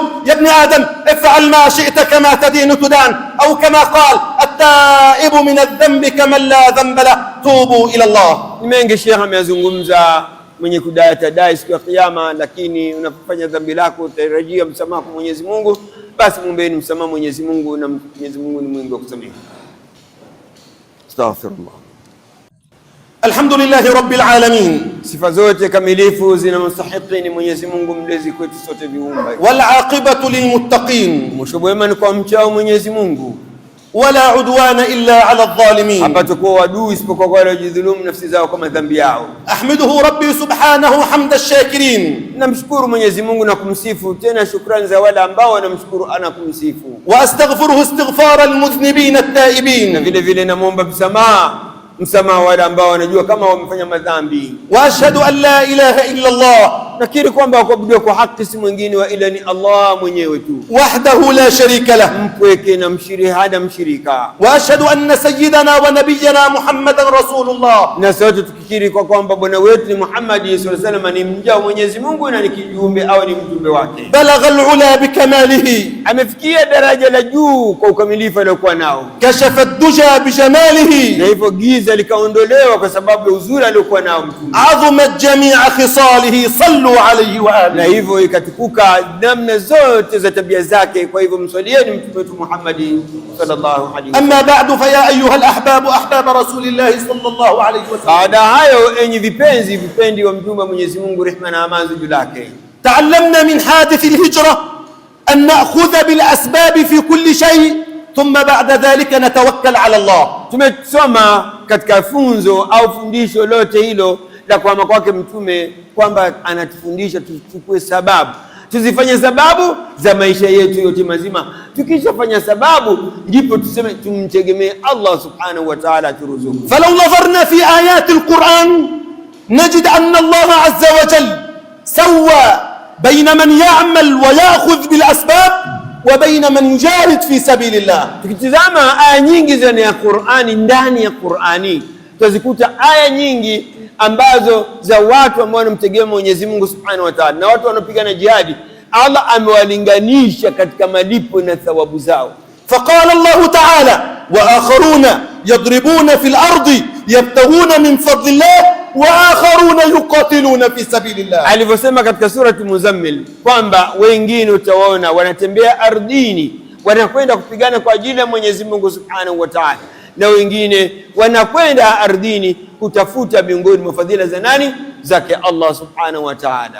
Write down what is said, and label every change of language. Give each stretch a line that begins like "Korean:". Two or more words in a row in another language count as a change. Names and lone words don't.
Arabic: يا ابن آدم افعل ما شئت كما تدين تدان, au كما قال التائب من الذنب كمن لا ذنب له توبوا إلى الله.
Swahili: Ni mengi Sheikh ameyazungumza, mwenye kudai atadai siku ya Kiyama, lakini unapofanya dhambi lako utarajia msamaha kwa Mwenyezi Mungu, basi muombeeni msamaha Mwenyezi Mungu, na Mwenyezi Mungu ni mwingi wa kusamehe.
Arabic: أستغفر الله. الحمد لله رب العالمين,
Swahili: sifa zote kamilifu zinamstahiki ni Mwenyezi Mungu mlezi kwetu sote viumbe.
Arabic: والعاقبة للمتقين,
Swahili: mwisho mwema ni kwa mchao Mwenyezi Mungu.
Arabic: ولا عدوان إلا على الظالمين.
Swahili: hapatakuwa adui isipokuwa wale wajidhulumu nafsi zao kwa madhambi yao.
Arabic: أحمده ربي سبحانه حمد الشاكرين.
Swahili: namshukuru Mwenyezi Mungu na kumsifu tena shukrani za wale ambao wanamshukuru ana kumsifu.
Arabic: وأستغفره استغفار المذنبين التائبين.
Swahili: na vile vile namuomba msamaha wale ambao wanajua kama wamefanya madhambi.
Arabic: وأشهد أن لا إله إلا الله.
Swahili: nakiri kwamba kuabudiwa kwa haki si mwingine wa ila ni Allah mwenyewe tu,
Arabic: وحده لا شريك له.
Swahili: mpweke na hana mshirika.
Arabic: وأشهد أن سيدنا ونبينا محمدا رسول الله.
Swahili: na sote tukikiri kwa kwamba bwana wetu ni Muhammad
Arabic: صلى الله عليه وسلم
Swahili: ni mja wa Mwenyezi Mungu na ni kijumbe au ni mjumbe wake.
Arabic: بلغ العلا بكماله.
Swahili: amefikia daraja la juu kwa ukamilifu aliokuwa nao.
Arabic: كشف الدجى بجماله.
Swahili: na hivyo giza likaondolewa kwa sababu ya uzuri aliokuwa nao mtume.
Arabic: عظمت جميع خصاله. صلوا عليه وآله.
Swahili: na hivyo ikatukuka namna zote za tabia zake. kwa hivyo mswalieni mtume wetu Muhammad
Arabic: صلى الله عليه وسلم. أما بعد فيا أيها الأحباب أحباب رسول الله صلى الله عليه وسلم.
Swahili: baada hayo enyi vipendi wa mtume wa Mwenyezi Mungu rehema na amani juu yake,
Arabic: تعلمنا من حادث الهجرة أن نأخذ بالأسباب في كل شيء ثم بعد ذلك نتوكل على الله.
Swahili: tumesoma katika funzo au fundisho lote hilo la kuhama kwake mtume kwamba anatufundisha tuchukue sababu, tuzifanye sababu za maisha yetu yote mazima. Tukishafanya sababu ndipo tuseme tumtegemee Allah
Arabic: سبحانه وتعالى
Swahili: turuzuku.
Arabic: فلو نظرنا في آيات القرآن نجد أن الله عز وجل سوى بين من يعمل ويأخذ بالأسباب وبين من يجاهد في سبيل الله.
Swahili: tukitizama aya nyingi ndani ya Qur'ani, ndani ya Qur'ani tutazikuta aya nyingi ambazo za watu ambao wanamtegemea Mwenyezi Mungu
Arabic: سبحانه وتعالى
Swahili: na watu wanaopigana jihadi. Allah amewalinganisha katika malipo na thawabu zao.
Arabic: فقال الله تعالى وآخرون يضربون في الأرض يبتغون من فضل الله وآخرون يقاتلون في سبيل الله.
Swahili: alivyosema katika surati Muzammil kwamba wengine utawaona wanatembea ardhini wanakwenda kupigana kwa ajili ya Mwenyezi Mungu
Arabic: سبحانه وتعالى,
Swahili: na wengine wanakwenda ardhini kutafuta miongoni mwa fadhila za nani?
Arabic: Zake Allah سبحانه وتعالى.